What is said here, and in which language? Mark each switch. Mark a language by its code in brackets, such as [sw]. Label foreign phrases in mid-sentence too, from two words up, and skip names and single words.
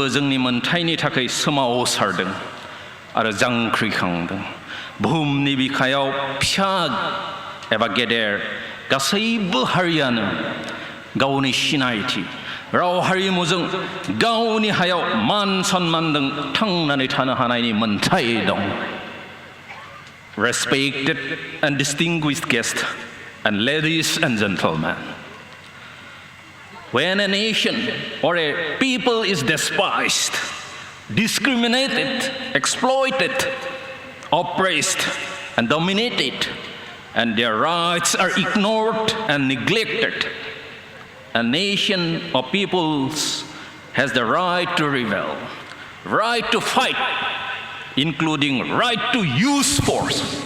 [brx] जोंनि मोनथायनि थाखाय सोमावसारदों आरो जांख्रिखांदों बुहुमनि बिखायाव फिसा एबा गेदेर गासैबो हारियानो गावनि सिनायथि राव हारिमुजों गावनि हायाव मान सन्मानजों थांनानै थानो हानायनि मोनथाय दं [en] Respected and distinguished guests and ladies and gentlemen, when a nation or a people is despised, discriminated, exploited, oppressed, and dominated, and their rights are ignored and neglected, a nation or peoples has the right to rebel, right to fight, including right to use force.